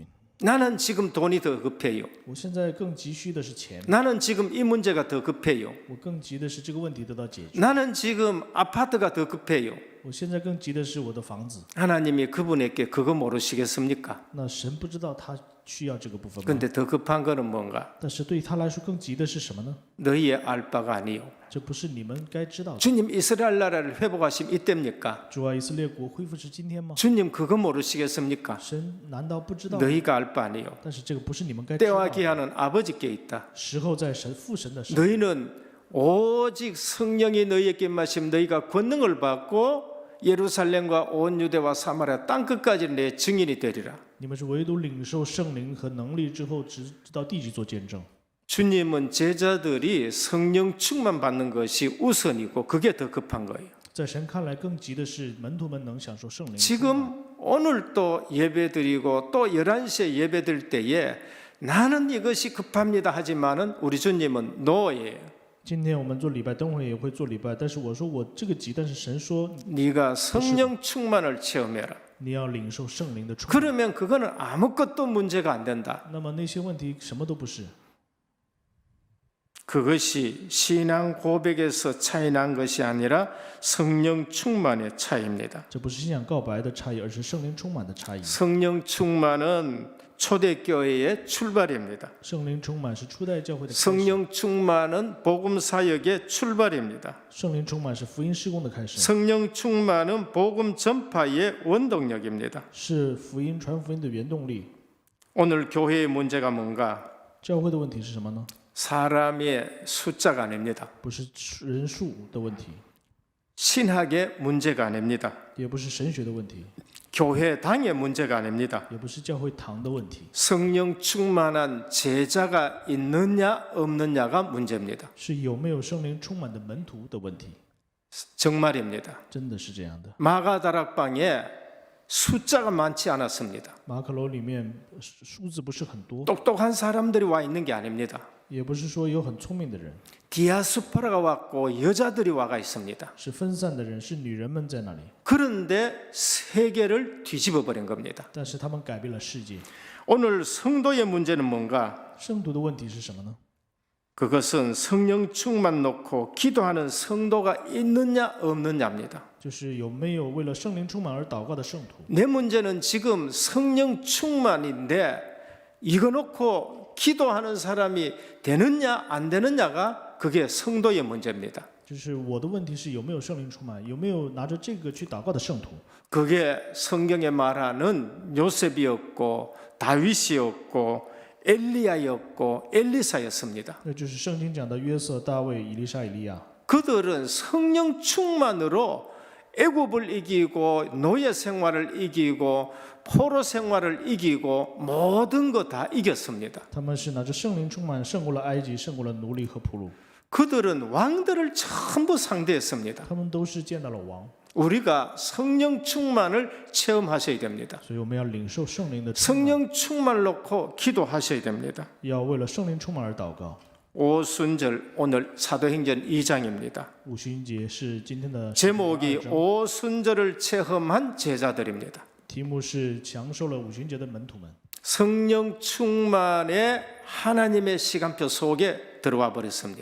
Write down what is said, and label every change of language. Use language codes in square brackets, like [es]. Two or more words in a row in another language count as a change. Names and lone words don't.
[ko] 나는 지금 돈이 더 급해요. [zh] 我现在更急需的是钱， [ko] 나는 지금 이 문제가 더 급해요. [zh] 我更急的是这个问题得到解决。 [ko] 나는 지금 아파트가 더 급해요. [zh] 我现在更急的是我的房子。 [ko] 하나님이 그분에게 그거 모르시겠습니까? [zh] 那神不知道他需要这个部分吗？ [ko] 근데 더 급한 거는 뭔가? [zh] 但是对于他来说更急的是什么呢？ [ko] 너희의 알 바가 아니요. [zh] 这不是你们该知道的。 [ko] 주님 이스라엘 나라를 회복하심 이때입니까? [zh] 主啊，以色列国恢复是今天吗？ [ko] 주님 그거 모르시겠습니까? [zh] 神难道不知道？ [ko] 너희가 알 바 아니요. [zh] 但是这个不是你们该知道 [ko] 때와 [zh] 的。 [ko] 기한은 아버지께 있다. [zh] 时候在父神的手， [ko] 너희는 오직 성령이 너희에게 임하심 너희가 권능을 받고 예루살렘과 온 유대와 사마리아 땅 끝까지 내 증인이 되리라. [zh] 你们是唯独领受圣灵和能力之后，直到地极做见证。 [ko] 주님은 제자들이 성령 충만 받는 것이 우선이고 그게 더 급한 거예요. [zh] 在神看来，更急的是门徒们能享受圣灵。 [ko] 지금 오늘 또 예배드리고 또 11시에 예배드릴 때에 나는 이것이 급합니다 하지만은 우리 주님은 노예요. [zh] 今天我们做礼拜，等会也会做礼拜，但是我说我这个急，但是神说 [ko] 네가 성령 충만을 체험해라. [zh] 你要领受圣灵的充满。 [ko] 그러면 그거는 아무것도 문제가 안 된다. [zh] 那么那些问题什么都不是， [ko] 그것이 신앙 고백에서 차이 난 것이 아니라 성령 충만의 차이입니다. [zh] 这不是信仰告白的差异，而是圣灵充满的差异。 [ko] 성령 충만은 초대교회의 출발입니다. [zh] 圣灵充满是初代教会的开始， [ko] 성령 충만은 복음 사역의 출발입니다. [zh] 圣灵充满是福音施工的开始， [ko] 성령 충만은 복음 전파의 원동력입니다. [zh] 是福音传福音的原动力。 [ko] 오늘 교회의 문제가 뭔가? [zh] 教会的问题是什么呢？ [ko] 사람의 숫자가 아닙니다. [zh] 不是人数的问题， [ko] 신학의 문제가 아닙니다. [zh] 也不是神学的问题， [ko] 교회당의 문제가 아닙니다. [zh] 也不是教会堂的问题， [ko] 성령 충만한 제자가 있느냐 없느냐가 문제입니다. [zh] 是有没有圣灵充满的门徒的问题。 [ko] 정말입니다. [zh] 真的是这样的。 [ko] 마가다락방에 숫자가 많지 않았습니다. [zh] 马可楼里面数字不是很多， [ko] 똑똑한 사람들이 와 있는 게 아닙니다. [zh] 也不是说有很聪明的人， [ko] 디아스포라가 왔고 여자들이 와가 있습니다. [zh] 是分散的人，是女人们在那里， [ko] 그런데 세계를 뒤집어 버린 겁니다. [zh] 但是他们改变了世界。 [ko] 오늘 성도의 문제는 뭔가? [zh] 圣徒的问题是什么呢？ [ko] 그것은 성령 충만 놓고 기도하는 성도가 있느냐 없느냐입니다. [zh] 就是有没有为了圣灵充满而祷告的圣徒。 [ko] 내 문제는 지금 성령 충만인데 이거 놓고 기도하는 사람이 되느냐 안 되느냐가 그게 성도의 문제입니다. [zh] 就是我的问题是有没有圣灵充满，有没有拿着这个去祷告的圣徒。 [ko] 그게 성경에 말하는 요셉이었고 다윗이었고 엘리야였고 엘리사였습니다. [zh] 那就是圣经讲的约瑟、大卫、以利沙、以利亚。 [ko] 그들은 성령 충만으로 애굽을 이기고 노예 생활을 이기고 포로 생활을 이기고 모든 거 다 이겼습니다. [zh] 他们是拿着圣灵充满，胜过了埃及，胜过了奴隶和俘虏。 [ko] 그들은 왕들을 전부 상대했습니다. [zh] 他们都是见到了王， [ko] 우리가 성령 충만을 체험하셔야 됩니다. [zh] 所以我们要领受圣灵的充满， [ko] 성령 충만을 놓고 기도하셔야 됩니다. [zh] 要为了圣灵充满而祷告。 [ko] 오순절 오늘 사도행전 2장입니다. [zh] 五旬节是今天的 [ko] 제목이 [zh] 2章 [ko] 오순절을 체험한 제자들입니다. [zh] 题目是享受了五旬节的门徒们。 [ko] 성령 충만의 하나님의 시간표 속에 들어와 버렸습니다.